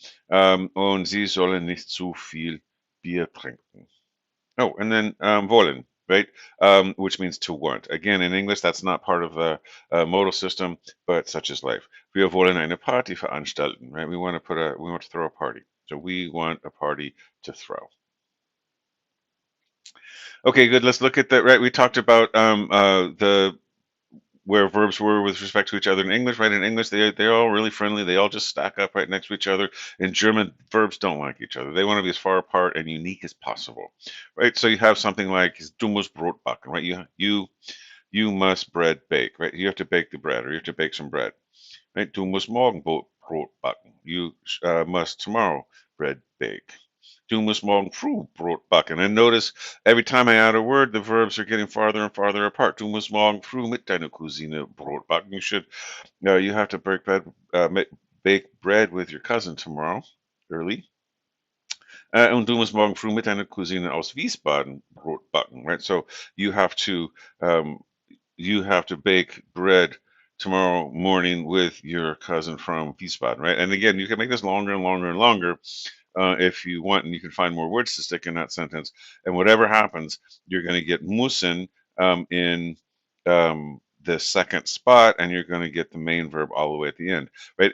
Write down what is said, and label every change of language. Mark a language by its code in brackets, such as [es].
[de] Und Sie sollen nicht zu viel Bier trinken. [en] Oh, and then wollen, right? Which means to want. Again, in English, that's not part of the modal system, but such is life. [de] Wir wollen eine Party veranstalten, right? [en] We want to throw a party. So we want a party to throw. Okay, good. Let's look at that. Right, we talked about the where verbs were with respect to each other in English, right? In English, they're all really friendly. They all just stack up right next to each other. In German, verbs don't like each other. They want to be as far apart and unique as possible, right? So you have something like "Du musst Brot backen," right? You must bread bake, right? You have to bake the bread, or you have to bake some bread, right? Du musst morgen Brot backen. You must tomorrow bread bake. Du musst morgen früh Brot backen. And notice every time I add a word, the verbs are getting farther and farther apart. [de] Du musst morgen früh mit deiner Cousine Brot backen. [en] You have to bake bread with your cousin tomorrow early. [de] Und du musst morgen früh mit deiner Cousine aus Wiesbaden Brot backen, right? [en] So you have to um, you have to bake bread tomorrow morning with your cousin from Wiesbaden, right? And again, you can make this longer and longer and longer if you want, and you can find more words to stick in that sentence. And whatever happens, you're going to get müssen in the second spot, and you're going to get the main verb all the way at the end, right?